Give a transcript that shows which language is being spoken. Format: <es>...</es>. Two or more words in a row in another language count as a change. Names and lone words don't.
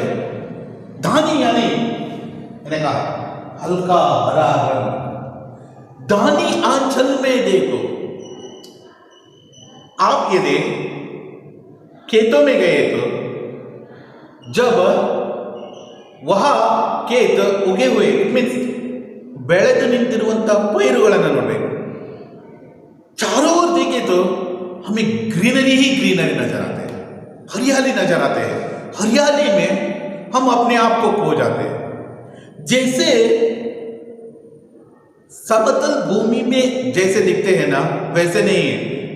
<hi>दानी यानी मैंने कहा हल्का हरा रंग। दानी आंचल में देखो। आप यदि खेतों में गए तो जब वहां खेत उगे हुए मीन्स</hi> <kn>ಬೆಳೆದು ನಿಂತಿರುವಂತಹ ಪೈರುಗಳನ್ನು ನೋಡಬೇಕು।</kn> <hi>चारों ओर देखे तो हमें ग्रीनरी ही ग्रीनरी नजर आते हैं, हरियाली नजर आते हैं। हरियाली में हम अपने आप को खो जाते हैं। जैसे समतल भूमि में जैसे दिखते हैं ना, वैसे नहीं है।</hi>